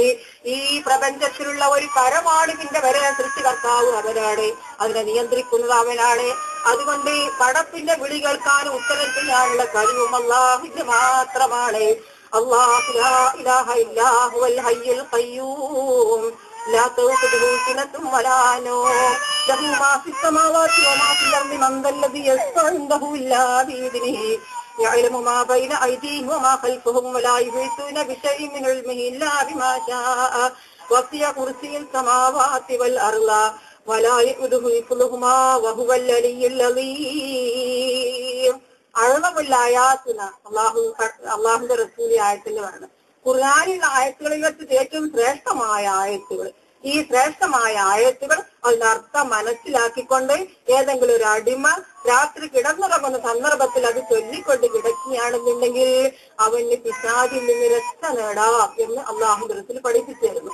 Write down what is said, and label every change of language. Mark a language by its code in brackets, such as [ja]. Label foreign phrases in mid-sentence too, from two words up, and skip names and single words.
[ml] ഈ പ്രപഞ്ചത്തിലുള്ള ഒരു പരമാണുവിന്റെ വരെ സൃഷ്ടികർത്താവ് അവനാണ്, അതിനെ നിയന്ത്രിക്കുന്നത് അവനാണ്. അതുകൊണ്ട് പടപ്പിന്റെ വിളി കേൾക്കാനും ഉത്തരം ചെയ്യാനുള്ള കഴിവും അള്ളാഹുവിന് മാത്രമാണ്. [ar] الله لا إله إلا هو الحي القيوم لا تأخذه سنة ولا نوم له ما في السماوات وما في الأرض من ذا الذي يشفع عنده إلا بإذنه يعلم ما بين أيديهم وما خلفهم ولا يحيطون بشيء من علمه إلا بما شاء وسع كرسيه السماوات والأرض ولا يؤوده حفظهما وهو العلي العظيم. [ml] അഴകുള്ള ആയാത്തിന് അള്ളാഹുന്റെ റസൂലി ആയത്തിന്റെ പറഞ്ഞു. ഖുർആനിലുള്ള ആയത്തുകളിൽ വെച്ച് ഏറ്റവും ശ്രേഷ്ഠമായ ആയത്തുകൾ. ഈ ശ്രേഷ്ഠമായ ആയത്തുകൾ അതിനർത്ഥം മനസ്സിലാക്കിക്കൊണ്ട് ഏതെങ്കിലും ഒരു അടിമ രാത്രി കിടന്നുറങ്ങുന്ന സന്ദർഭത്തിൽ അത് ചൊല്ലിക്കൊണ്ട് കിടക്കുകയാണെന്നുണ്ടെങ്കിൽ അവന് പിശാചിൽ നിന്ന് രക്ഷ നേടാം എന്ന് അള്ളാഹു റസൂൽ പഠിപ്പിച്ചിരുന്നു.